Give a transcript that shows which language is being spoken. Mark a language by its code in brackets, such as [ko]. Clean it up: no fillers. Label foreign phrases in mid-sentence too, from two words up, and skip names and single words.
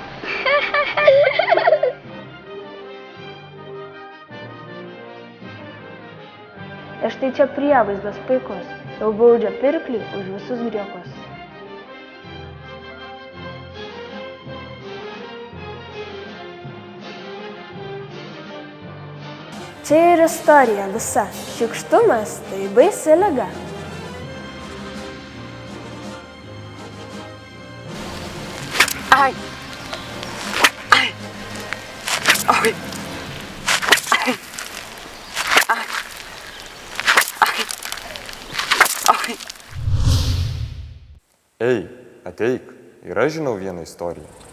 [lt] Ir štai čia prievaizdas puikus, jau baudžia pirklį už visus griekus. Čia ir istorija visa. Šiukštumas tai baisi liga. Ai. Ai. Oi. Ai. Ai. Ai. Oi. Ei, ateik, ir aš žinau vieną istoriją.